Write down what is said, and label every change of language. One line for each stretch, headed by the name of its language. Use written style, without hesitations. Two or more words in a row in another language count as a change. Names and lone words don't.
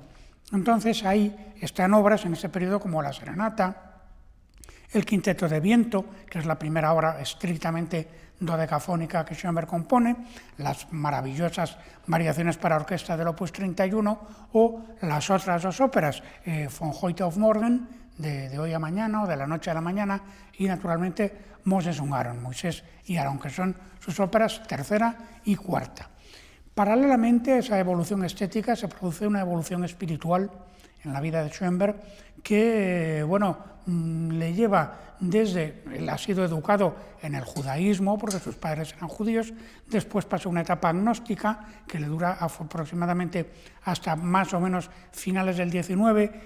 Spanish: Entonces ahí están obras en ese periodo como la Serenata, el Quinteto de Viento, que es la primera obra estrictamente dodecafónica que Schoenberg compone, las maravillosas variaciones para orquesta del Opus 31 o las otras dos óperas, Von heute auf morgen, de hoy a mañana o de la noche a la mañana, y naturalmente Moisés y Aarón, que son sus óperas tercera y cuarta. Paralelamente a esa evolución estética se produce una evolución espiritual en la vida de Schoenberg que, le lleva desde, él ha sido educado en el judaísmo porque sus padres eran judíos, después pasó una etapa agnóstica que le dura aproximadamente hasta más o menos finales del 19.